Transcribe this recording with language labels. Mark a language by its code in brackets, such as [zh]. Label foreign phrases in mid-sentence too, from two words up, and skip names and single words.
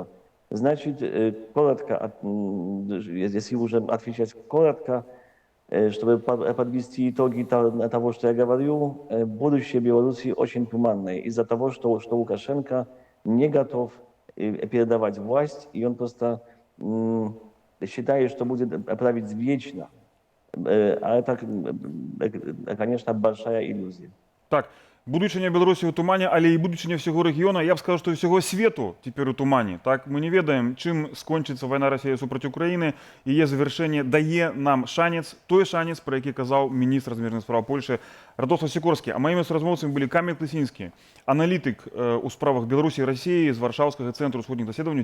[ru] Значит, коротко, если уже отвечать коротко, чтобы подвести итоги того, что я говорю, будущее Беларуси очень туманное из-за того, что Лукашенко не готов передавать власть, и он просто считает, что будет править вечно. А это, конечно, большая иллюзия. [be] Так, будучыня Беларусі ў тумане, але і будучыня ўсяго рэгіёна, я б сказаў, што ўсяго свету цяпер у тумане. Так, мы не ведаем, чым скончыцца вайна Расіі супраць Украіны, яе завяршэнне дае нам шанец, той шанец, пра які казаў міністр замежных спраў Польшы Радослав Сікорскі. А маімі суразмоўцамі былі Каміль Клысінскі, аналітык у справах Беларусі і Расіі з Варшаўскага цэнтру ўсходніх даследаванняў.